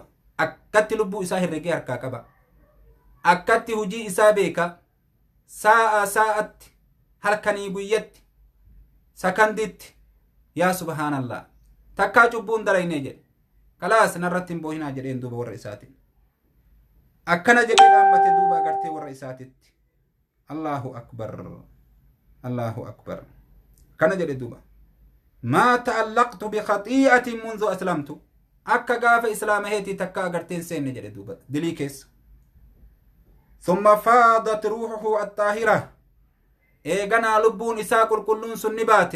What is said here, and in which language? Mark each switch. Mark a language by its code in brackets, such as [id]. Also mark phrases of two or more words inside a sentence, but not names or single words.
[om] Akkatti lubbuu isaa herregee harkaa qaba. Akkatti hujii isaa beeka. Saa'atti halkanii guyyatti sakanditti [ar] يا سبحان الله [om] takkaa cubbuun dalaynee jedhe. Kalaas narratti hin boohinaa jedheen duuba warra isaatiin. Akkana jedhee dhaammate duuba agartee warra isaatitti. [ar] الله أكبر. الله أكبر. [om] Kana jedhe duuba. [ar] ما تعلقت بخطيئة منذ أسلمت. [om] Akka gaafa islaamaheetii takka agarteen seenne jedhe duuba dilii keessa. [ar] ثم فاضت روحه الطاهرة. [om] Eeganaa lubbuun isaa qulqulluun sun ni baate.